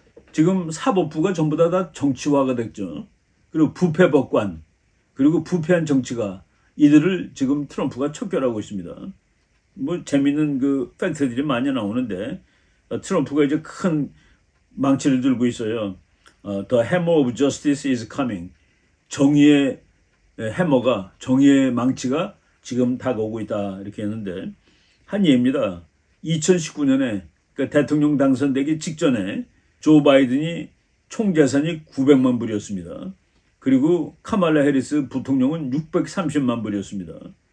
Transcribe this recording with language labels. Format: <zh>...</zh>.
<ko>지금 사법부가 전부 다 정치화가 됐죠. 그리고 부패 법관, 그리고 부패한 정치가 이들을 지금 트럼프가 척결하고 있습니다. 뭐 재밌는 그 팩트들이 많이 나오는데 트럼프가 이제 큰 망치를 들고 있어요.</ko> <en>The hammer of justice is coming.</en> <ko>정의의 해머가, 정의의 망치가 지금 다가오고 있다 이렇게 했는데 한 예입니다. 2019년에 그러니까 대통령 당선되기 직전에 조 바이든이 총 재산이 900만 불이었습니다. 그리고 카말라 해리스 부통령은 630만 불이었습니다.</ko>